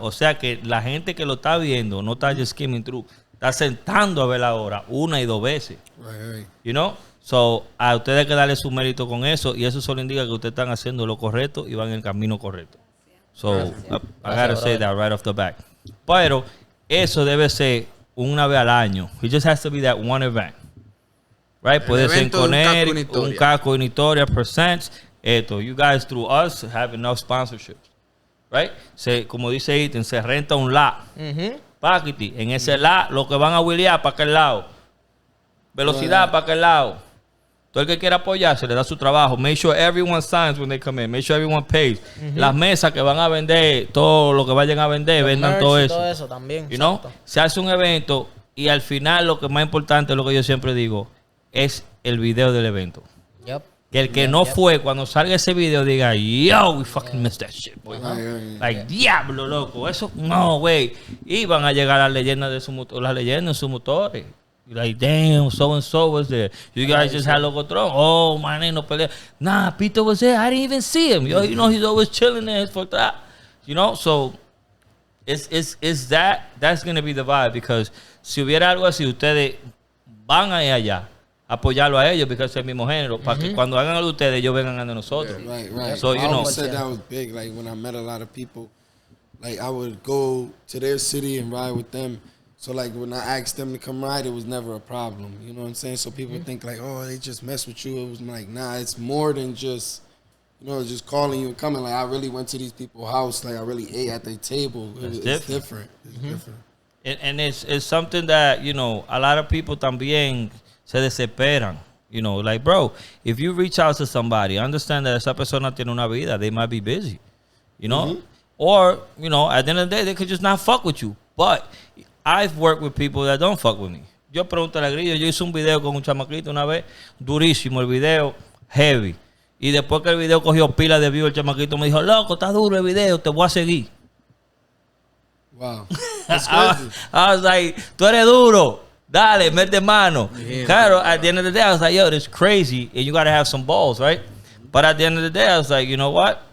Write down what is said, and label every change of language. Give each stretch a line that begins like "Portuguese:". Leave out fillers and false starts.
Spanish: O sea que la gente que lo está viendo no está
English: just skimming through,
Spanish: está sentando a ver la hora 1 y 2 veces.
English: Right. You know?
Spanish: So, a ustedes hay que darle su mérito con eso, y eso solo indica que ustedes están haciendo lo correcto y van en el camino correcto.
English: So, I gotta say that right off the back.
Spanish: Pero eso debe ser una vez al año.
English: It just has to be that one event. Right?
Spanish: Puede ser con un Casco Una Historia presents esto.
English: You guys, through us, have enough sponsorships. Right?
Spanish: Como dice Ethan, se renta un lot. Paquiti. En ese lot, lo que van a wheelear para aquel lado. Velocidad para aquel lado. Todo el que quiera apoyarse le da su trabajo.
English: Make sure everyone signs when they come in. Make sure everyone pays.
Spanish: Las mesas que van a vender, todo lo que vayan a vender, vendan todo eso. Todo eso también.
English: You know?
Spanish: Se hace un evento y al final lo que más importante es lo que yo siempre digo, es el video del evento.
English: Yep.
Spanish: Que el que no fue, cuando salga ese video, diga, yo,
English: we fucking missed that shit, boy.
Spanish: Like, diablo, loco. Eso, no, güey. Y van a llegar las leyendas de sus motores.
English: Like, damn, so and so was there. You guys just had loco tron. Oh, man, ain't no pelea. Nah, Peter was there. I didn't even see him. Yo, you know, he's always chilling there for that. You know, so it's that's going to be the vibe,
Spanish: because si hubiera algo así, ustedes van a ir allá apoyarlo a ellos, porque es el mismo género, para que cuando hagan algo ustedes, ellos vengan a nosotros.
English: Yeah, right. So, you know. I said that was big. Like, when I met a lot of people, like, I would go to their city and ride with them. So, like, when I asked them to come ride, it was never a problem. You know what I'm saying? So people think, like, oh, they just mess with you. It was like, nah, it's more than just, you know, just calling you and coming. Like, I really went to these people's house. Like, I really ate at their table. It's different. It's different. And it's something that, you know, a lot of people
Spanish: también se desesperan.
English: You know, like, bro, if you reach out to somebody, understand that
Spanish: esa persona tiene una vida.
English: They might be busy, you know? Or, you know, at the end of the day, they could just not fuck with you. But I've worked with people that don't fuck with me.
Spanish: Yo pregunto a la Grillo, yo hice un video con un chamaquito una vez, durísimo el video, heavy. Y después que el video cogió pila de view, el chamaquito me dijo, loco, está duro el video, te voy a seguir.
English: Wow. That's crazy. I was like,
Spanish: tú eres duro. Dale, mete mano. Claro,
English: at the end of the day, I was like, yo, this is crazy. And you got to have some balls, right? But at the end of the day, I was like, you know what?